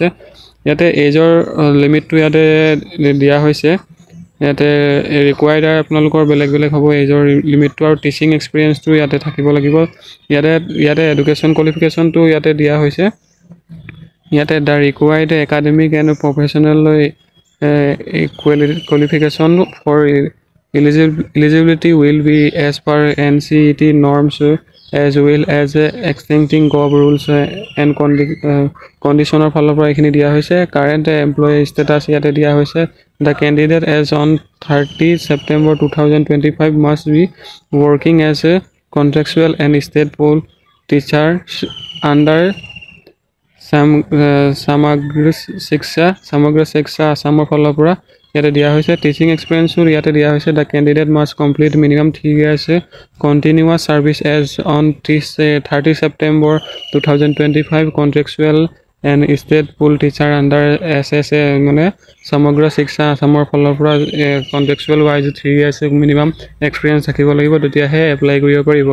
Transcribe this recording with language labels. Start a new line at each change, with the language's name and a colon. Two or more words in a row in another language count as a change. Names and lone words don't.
Assamese: ইয়াতে এজৰ লিমিটটো ইয়াতে দিয়া হৈছে। ইয়াতে ৰিকুৱাৰ্ড আপোনালোকৰ বেলেগ হ'ব এজৰ লিমিটটো, আৰু টিচিং এক্সপিৰিয়েঞ্চটো ইয়াতে থাকিব লাগিব। ইয়াতে এডুকেশ্যন কোৱালিফিকেশ্যনটো ইয়াতে দিয়া হৈছে।
English: ইয়াতে the required academic and professional qualification for eligibility will be as per NCET norms as well as extending gov rules and conditioner
Assamese: ফালৰ পৰা এইখিনি দিয়া হৈছে।
English: current employee status
Assamese: ইয়াতে দিয়া হৈছে।
English: The candidate as on 30 September 2025 must be working as a contractual and state pool teacher under সমগ্ৰ শিক্ষা আছামৰ
Assamese: ফালৰ পৰা ইয়াতে দিয়া হৈছে।
English: teaching experience
Assamese: ইয়াতে দিয়া হৈছে।
English: the candidate must complete minimum 3 years continuous service as on 30 September 2025 contractual and state pool teacher under SSA
Assamese: মানে সমগ্ৰ শিক্ষা আছামৰ ফালৰ পৰা
English: contractual wise 3 years minimum experience
Assamese: থাকিব লাগিব, তেতিয়াহে এপ্লাই কৰিব পাৰিব।